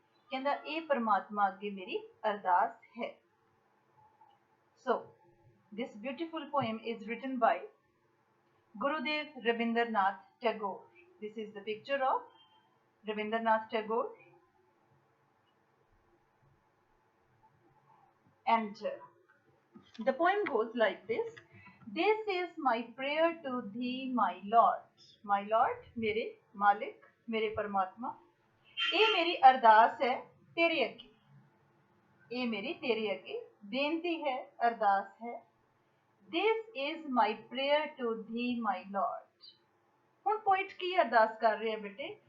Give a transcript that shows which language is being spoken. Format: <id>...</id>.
<pa>ਕਹਿੰਦਾ ਇਹ ਪਰਮਾਤਮਾ ਅੱਗੇ ਮੇਰੀ ਅਰਦਾਸ ਹੈ.</pa> <en>So, this beautiful poem is written by Gurudev Rabindranath Tagore. This is the picture of Rabindranath Tagore, and the poem goes like this. This is my prayer to thee, my Lord. My Lord,</en> <hi>मेरे मालिक, मेरे परमात्मा. ये मेरी अरदास है तेरे अगे. ये मेरी तेरे अगे बेनती है, अरदास है.</hi> <en>This is my prayer to thee, my Lord.</en> <hi>ਹੁਣ पोइट की अरदास कर रहे हैं बेटे.</hi>